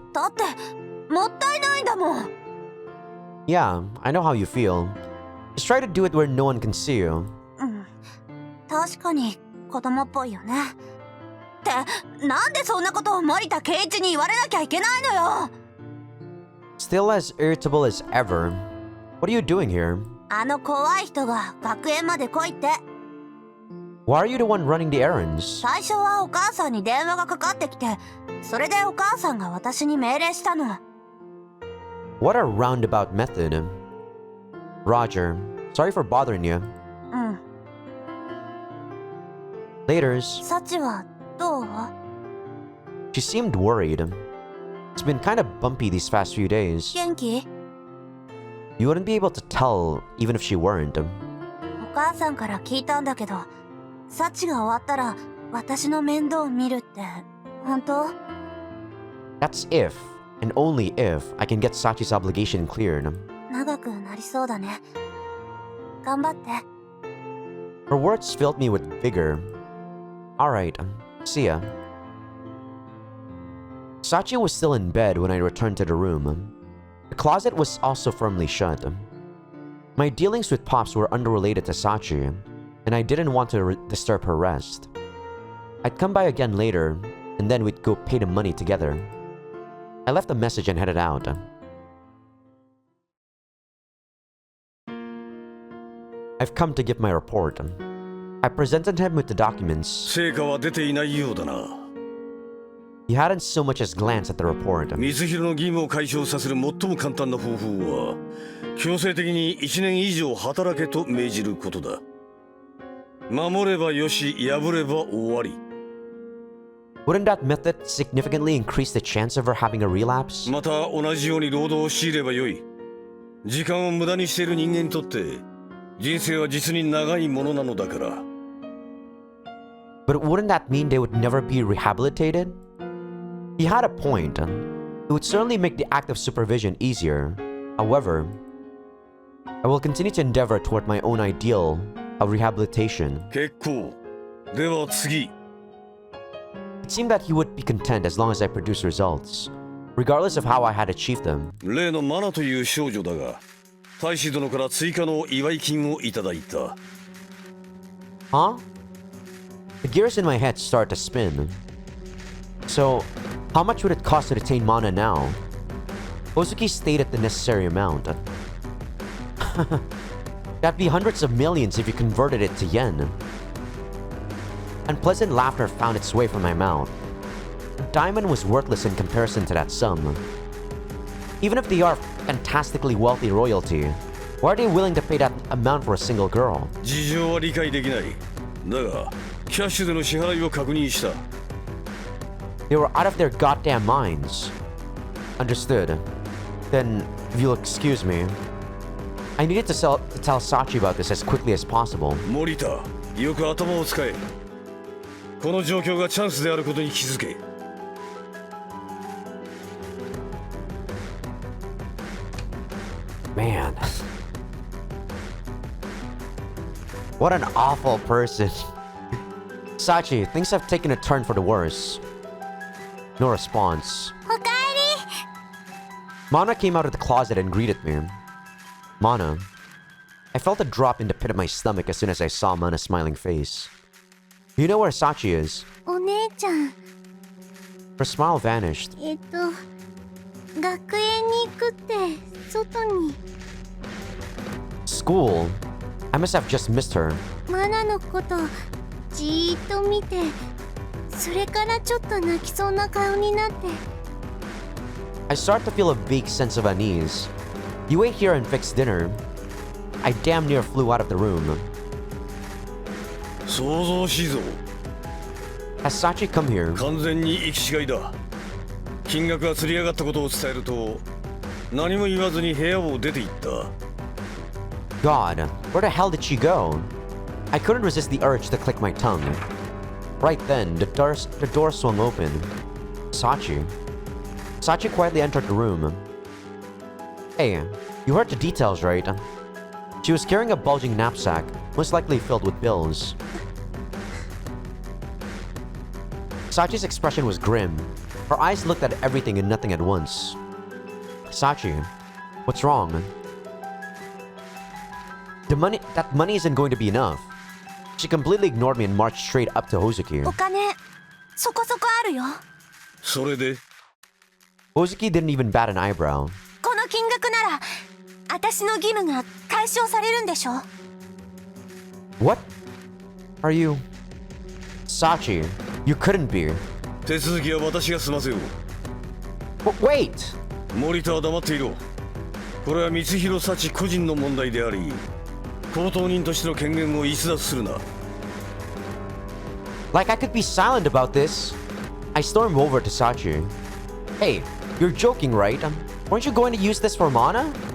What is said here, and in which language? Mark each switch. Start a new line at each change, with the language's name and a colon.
Japanese: だってもったいないんだもん。
English: Yeah, I know how you feel. Just try to do it where no one can see you.
Japanese: 確かに子供っぽいよね。ってなんでそんなことを森田健一に言われなきゃいけないのよ。
English: Still as irritable as ever. What are you doing here?
Japanese: あの怖い人が学園まで来いって。
English: Why are you the one running the errands?
Japanese: 最初はお母さんに電話がかかってきて、それでお母さんが私に命令したの。
English: What a roundabout method. Roger, sorry for bothering you.
Japanese: うん。
English: Laters.
Japanese: サチはどう？
English: She seemed worried. It's been kind of bumpy these past few days.
Japanese: 元気？
English: You wouldn't be able to tell even if she weren't.
Japanese: お母さんから聞いたんだけど、サチが終わったら私の面倒を見るって本当？
English: That's if, and only if, I can get Sachi's obligation cleared.
Japanese: 長くなりそうだね。頑張って。
English: Her words filled me with vigor. Alright, see ya. Sachi was still in bed when I returned to the room. The closet was also firmly shut. My dealings with Pops were unrelated to Sachi, and I didn't want to disturb her rest. I'd come by again later, and then we'd go pay the money together. I left a message and headed out. I've come to give my report. I presented him with the documents.
Japanese: 成果は出ていないようだな。
English: He hadn't so much as glanced at the report.
Japanese: 光弘の義務を解消させる最も簡単な方法は、強制的に1年以上働けと命じることだ。守ればよし、破れば終わり。
English: Wouldn't that method significantly increase the chance of her having a relapse?
Japanese: また同じように労働を強いればよい。時間を無駄にしている人間にとって、人生は実に長いものなのだから。
English: But wouldn't that mean they would never be rehabilitated? He had a point. It would certainly make the act of supervision easier. However, I will continue to endeavor toward my own ideal of rehabilitation.
Japanese: 結構。では次。
English: It seemed that he would be content as long as I produced results, regardless of how I had achieved them.
Japanese: 例のマナという少女だが、大使殿から追加の祝い金をいただいた。
English: Huh? The gears in my head start to spin. So, how much would it cost to detain Mana now? Hozuki stated the necessary amount. That'd be hundreds of millions if you converted it to yen. Unpleasant laughter found its way from my mouth. A diamond was worthless in comparison to that sum. Even if they are fantastically wealthy royalty, why are they willing to pay that amount for a single girl?
Japanese: 事情は理解できない。だが、キャッシュでの支払いを確認した。
English: They were out of their goddamn minds. Understood. Then, if you'll excuse me, I needed to tell Sachi about this as quickly as possible.
Japanese: 森田、よく頭を使え。この状況がチャンスであることに気づけ。
English: Man. What an awful person. Sachi, things have taken a turn for the worse. No response.
Japanese: おかえり。
English: Mana came out of the closet and greeted me. Mana. I felt a drop in the pit of my stomach as soon as I saw Mana's smiling face. You know where Sachi is?
Japanese: お姉ちゃん。
English: Her smile vanished.
Japanese: 学園に行くって外に。
English: School? I must have just missed her.
Japanese: マナのことじーっと見て、それからちょっと泣きそうな顔になって。
English: I start to feel a vague sense of unease. You wait here and fix dinner. I damn near flew out of the room.
Japanese: 想像しいぞ。
English: Has Sachi come here?
Japanese: 完全に行き違いだ。金額が釣り上がったことを伝えると、何も言わずに部屋を出て行った。
English: God, where the hell did she go? I couldn't resist the urge to click my tongue. Right then, the door swung open. Sachi. Sachi quietly entered the room. Hey, you heard the details, right? She was carrying a bulging knapsack, most likely filled with bills. Sachi's expression was grim. Her eyes looked at everything and nothing at once. Sachi, what's wrong? That money isn't going to be enough. She completely ignored me and marched straight up to Hozuki.
Japanese: お金そこそこあるよ。それで
English: Hozuki didn't even bat an eyebrow.
Japanese: この金額なら私の義務が解消されるんでしょ。
English: What? Are you... Sachi, you couldn't be.
Japanese: 手続きは私が済ませよう。
English: Wait!
Japanese: 森田は黙っていろ。これは光弘幸個人の問題であり、公当人としての権限を逸脱するな。
English: Like I could be silent about this. I stormed over to Sachi. Hey, you're joking, right? Weren't you going to use this for mana?